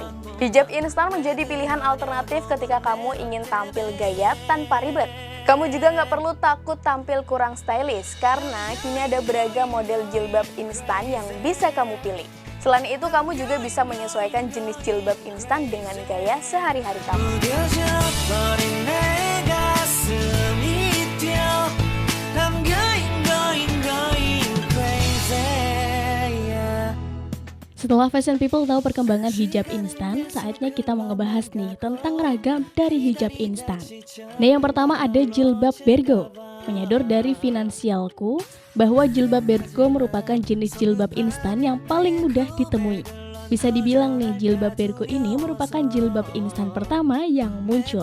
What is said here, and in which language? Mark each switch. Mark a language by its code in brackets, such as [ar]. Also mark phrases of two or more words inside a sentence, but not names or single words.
[id] Hijab instan menjadi pilihan alternatif ketika kamu ingin tampil gaya tanpa ribet. Kamu juga nggak perlu takut tampil kurang stylish, karena kini ada beragam model jilbab instan yang bisa kamu pilih. Selain itu, kamu juga bisa menyesuaikan jenis jilbab instan dengan gaya sehari-hari kamu. [ko] 무뎌져버린 내 가슴이 뛰어 [en] I'm going crazy yeah. [id] Setelah [en] fashion people [id] tahu perkembangan hijab instan, saatnya kita mau ngebahas nih tentang ragam dari hijab instan. Nah, yang pertama ada jilbab bergo. Menyador dari Finansialku bahwa jilbab bergo merupakan jenis jilbab instan yang paling mudah ditemui. Bisa dibilang nih, jilbab bergo ini merupakan jilbab instan pertama yang muncul.